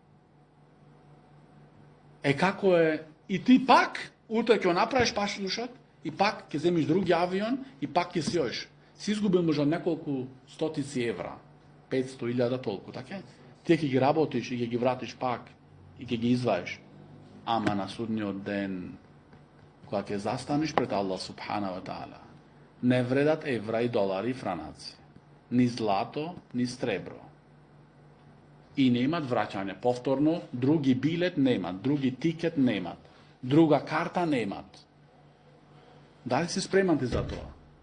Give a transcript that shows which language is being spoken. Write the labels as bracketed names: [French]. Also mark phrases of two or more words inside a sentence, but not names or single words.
[Macedonian] Како е, и ти пак, утре ќе направиш пасушот, и пак ќе земиш други авион, и пак ќе си још. Си изгубил можда неколку стотици евра, 500.000 толку, така? Ти ќе ги работиш и ќе ги вратиш пак, и ќе ги изваеш. Ама на судниот ден, кога ќе застанеш пред Аллах [Arabic] سبحانه وتعالى, [Macedonian] не вредат евра и долари и франаци. Ни злато, ни сребро. И немат враќање. Повторно, други билет немат, други тикет немат, друга карта немат. Дали си спреман ти за тоа?